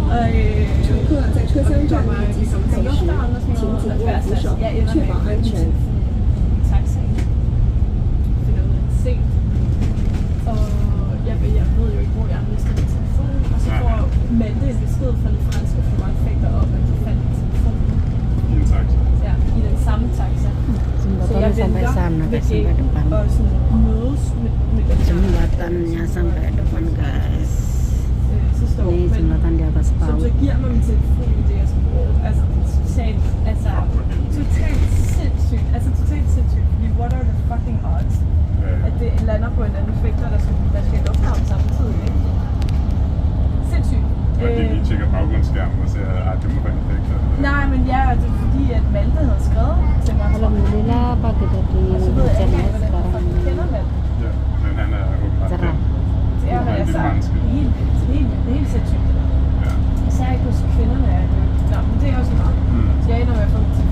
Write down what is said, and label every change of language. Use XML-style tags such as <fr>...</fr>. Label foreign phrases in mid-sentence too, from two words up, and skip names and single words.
<zh>乘客在车厢站立及行走时，请紧握扶手，确保安全。</zh> <da>Jeg ved jo ikke, hvor jeg har mistet min telefon, og så får Malte en besked fra de franske flyvagtfægter op, at de fandt min telefon. I en taxa? Ja, i den samme taxa. Så jeg venter ved gækken og sådan mødes med dem.</da> <id>Jembatannya sampai depan guys.</id> <da>Så står</da> <id>Ini jembatan di atas</id> <da>som PAU. så giver mig min telefon i det, jeg skal bruge. Altså totalt sindssygt. Altså totalt sindssygt. Fordi</da> <en>what are the fucking odds?</en> <da>At det lander på en anden fægter, der skal i lufthavn samtidig, ikke? Sindssygt. Og det lige tjekker baggrundsskærmen og ser, at det må være en fægter. Nej, men ja, det er fordi, at Malte havde skrevet til mig.</da> <id>Alhamdulillah pagi tadi</id> <da>Og så ved jeg ikke</da> <id>hujannya</id> <da>engang, hvordan</da> <id>sekarang</id> <da>jeg kender Malte. Ja, men han er åbenbart</da> <id>cerah.</id> <da>Det er, hvad jeg det sagde. franske. Det er helt sindssygt. Ja. Især ikke hos kvinderne er det. Nå, men det er også meget. Så jeg ender med at få en</da>